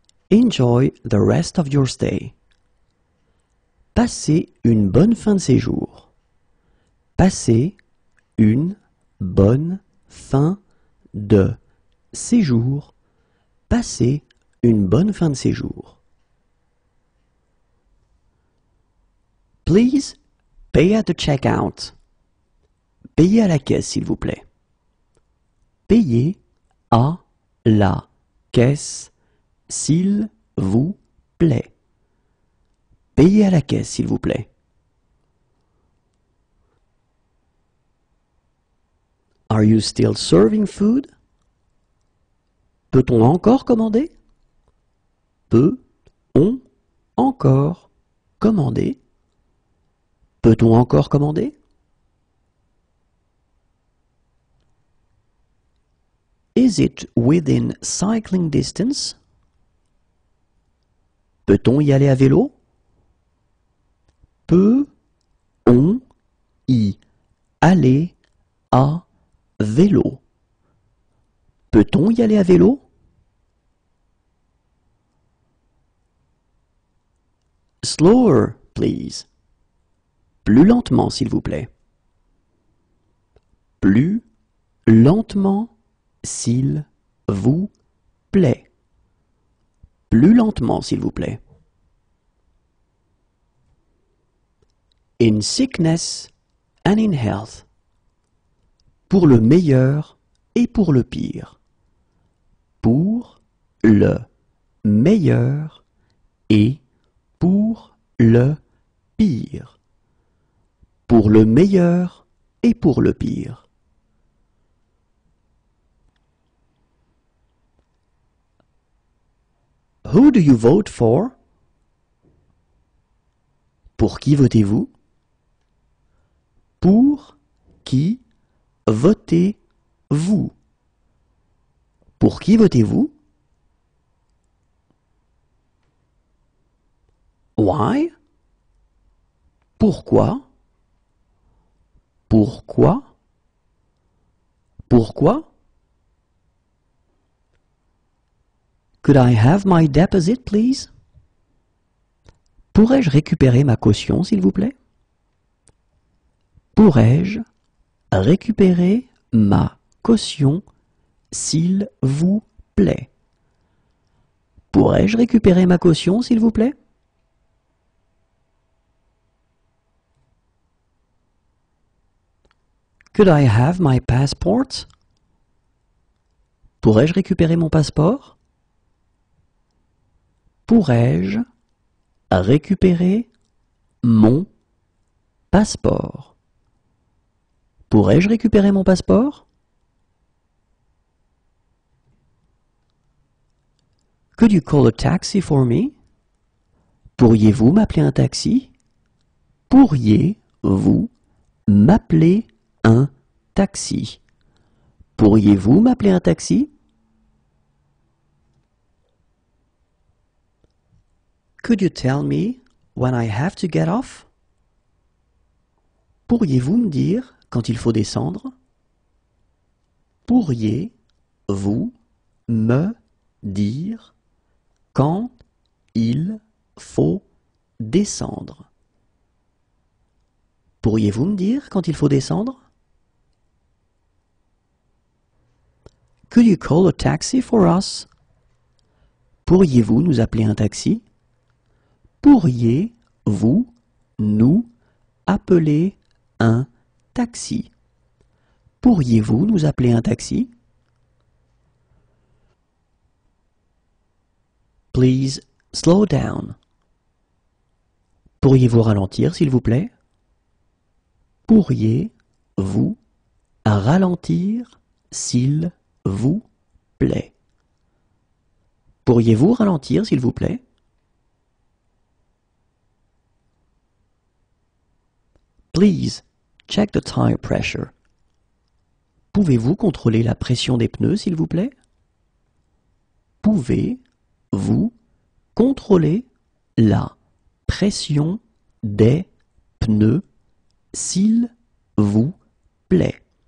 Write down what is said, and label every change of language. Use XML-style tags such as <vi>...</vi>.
<en>Enjoy the rest of your stay.</en> <fr>Passez une bonne fin de séjour. Passez une bonne fin de séjour. Passez une bonne fin de séjour.</fr> <en>Please pay at the checkout.</en> <fr>Payez à la caisse, s'il vous plaît. Payez à la caisse, s'il vous plaît. Payez à la caisse, s'il vous plaît.</fr> <en>Are you still serving food?</en> <fr>Peut-on encore commander? Peut-on encore commander? Peut-on encore commander?</fr> <en>Is it within cycling distance?</en> <fr>Peut-on y aller à vélo? Peut-on y aller à vélo? Peut-on y aller à vélo?</fr> <en>Slower, please.</en> <fr>Plus lentement, s'il vous plaît. Plus lentement, s'il vous plaît. Plus lentement, s'il vous plaît.</fr> <en>In sickness and in health.</en> <fr>Pour le meilleur et pour le pire. Pour le meilleur et pour le pire. Pour le meilleur et pour le pire.</fr> <en>Who do you vote for?</en> <fr>Pour qui votez-vous? Pour qui votez-vous? Pour qui votez-vous?</fr> <en>Why?</en> <fr>Pourquoi? Pourquoi? Pourquoi?</fr> <en>Could I have my deposit, please?</en> <fr>Pourrais-je récupérer ma caution, s'il vous plaît? Pourrais-je récupérer ma caution, s'il vous plaît? Pourrais-je récupérer ma caution, s'il vous plaît?</fr> <en>Could I have my passport?</en> <fr>Pourrais-je récupérer mon passeport? Pourrais-je récupérer mon passeport? Pourrais-je récupérer mon passeport?</fr> <en>Could you call a taxi for me?</en> <fr>Pourriez-vous m'appeler un taxi? Pourriez-vous m'appeler un taxi? Pourriez-vous m'appeler un taxi?</fr> <en>Could you tell me when I have to get off?</en> <fr>Pourriez-vous me dire quand il faut descendre? Pourriez-vous me dire quand il faut descendre? Pourriez-vous me dire quand il faut descendre?</fr> <en>Could you call a taxi for us?</en> <fr>Pourriez-vous nous appeler un taxi? Pourriez-vous nous appeler un taxi? Pourriez-vous nous appeler un taxi?</fr> <en>Please slow down.</en> <fr>Pourriez-vous ralentir, s'il vous plaît? Pourriez-vous ralentir, s'il vous plaît? Pourriez-vous ralentir, s'il vous plaît?</fr> <en>Please check the tire pressure.</en> <fr>Pouvez-vous contrôler la pression des pneus, s'il vous plaît? Pouvez-vous contrôler la pression des pneus, s'il vous plaît?</fr>